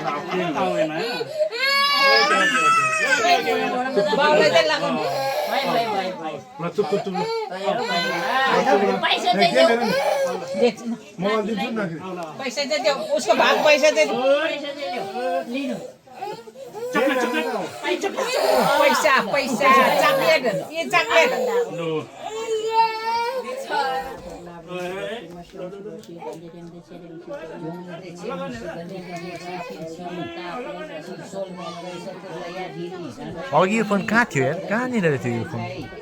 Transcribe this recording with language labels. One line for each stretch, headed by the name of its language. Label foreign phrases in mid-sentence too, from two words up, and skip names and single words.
Hindi: पैसे दे दो उसको भाग पैसे दे दो पैसा पैसा चॉकलेट ये चॉकलेट
Nepali: अघि यो फोन कहाँ थियो यार कहाँनिर थियो यो फोन